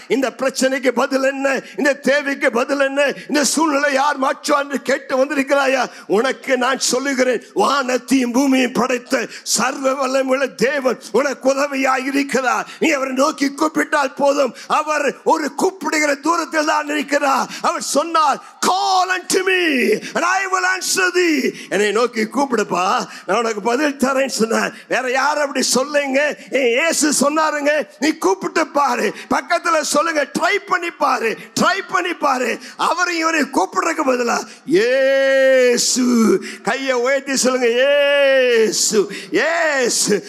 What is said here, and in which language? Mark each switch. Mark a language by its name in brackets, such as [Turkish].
[Tamil] இந்த பிரச்சனைக்கு பதில் என்ன, இந்த தேவைக்கு பதில் என்ன, இந்த சூழ்நிலை யார் மாற்றுவார் என்று கேட்டு வந்திருக்கிறாயா? உனக்கு நான் சொல்லுகிறேன், வானத்தையும் பூமியும் படைத்த சர்வ வல்லமையுள்ள தேவன் உனக்கு உதவியாக இருக்கிறார். நீ அவரை நோக்கி கூப்பிட்டால் போதும். அவர் ஒரு கூப்பிடுகிற தூரத்தில் தான் இருக்கிறார். அவர் சொன்னார், [English] call unto me and I will answer thee. [Tamil] என்னை நோக்கி கூப்பிடுப்பா, நான் உனக்கு பதில் தரேன்னு சொன்னார். வேற யார் அப்படி சொல்லுங்க? இயேசு சொன்னாருங்க, நீ கூப்பிட்டு பாரு. பக்கத்துல சொல்லுங்க, ட்ரை பண்ணி பாரு, ட்ரை பண்ணி பாரு. அவரை இவரை கூப்பிடுறதுக்கு பதிலா இயேசு. கையை உயர்த்தி சொல்லுங்க, இயேசு, இயேசு.